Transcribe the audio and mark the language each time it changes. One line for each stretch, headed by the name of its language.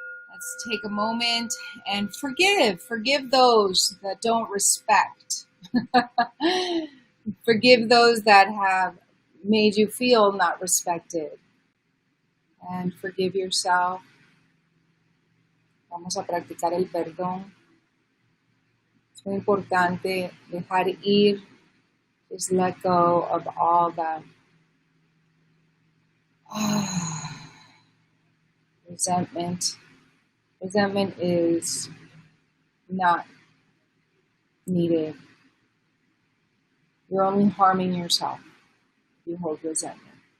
English: Let's take a moment and forgive. Forgive those that don't respect. Forgive those that have made you feel not respected. And forgive yourself.
Spanish: Vamos a practicar el perdón. Es muy importante dejar ir.
English: Just let go of all that resentment. Resentment is not needed. You're only harming yourself if you hold resentment.